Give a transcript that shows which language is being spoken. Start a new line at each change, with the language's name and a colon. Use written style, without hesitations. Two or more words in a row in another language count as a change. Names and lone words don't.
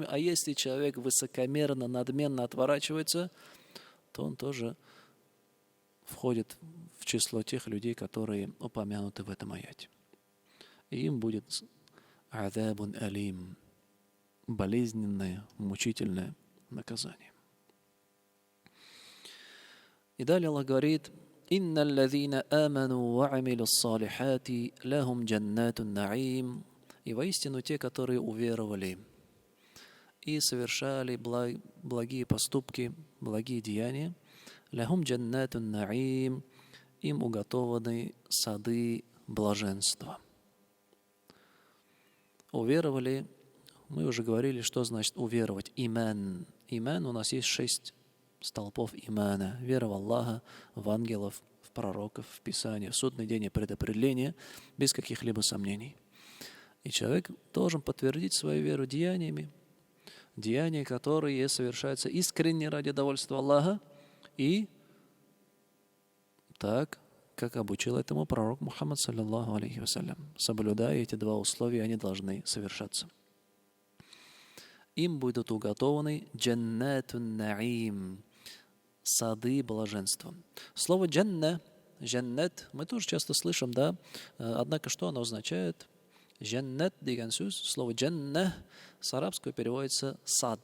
Russian: А если человек высокомерно, надменно отворачивается, то он тоже входит в число тех людей, которые упомянуты в этом аяте. И им будет
Arabic: عذاب أليم,
Russian: болезненное, мучительное наказание. И далее Аллах говорит:
Arabic: «إن الذين آمنوا وعملوا الصالحات لهم جنات النعيم».
Russian: И воистину те, которые уверовали и совершали благие поступки, благие деяния,
Arabic: لهم جنات النعيم,
Russian: им уготованы сады блаженства. уверовали, мы уже говорили, что значит уверовать. Иман. Иман, у нас есть 6 столпов имана. Вера в Аллаха, в ангелов, в пророков, в Писание, в судный день и предопределение, без каких-либо сомнений. И человек должен подтвердить свою веру деяниями, деяния, которые совершаются искренне ради довольства Аллаха и так, как обучил этому пророк Мухаммад,
Arabic: صلى الله عليه وسلم.
Russian: Соблюдая эти 2 условия, они должны совершаться. Им будут уготованы
Arabic: جنات النعيم,
Russian: сады блаженства. Слово джанна, джаннат, мы тоже часто слышим, да? Однако что оно означает?
Kazakh: Джаннат деген сөз,
Russian: слово джанна с арабского переводится сад.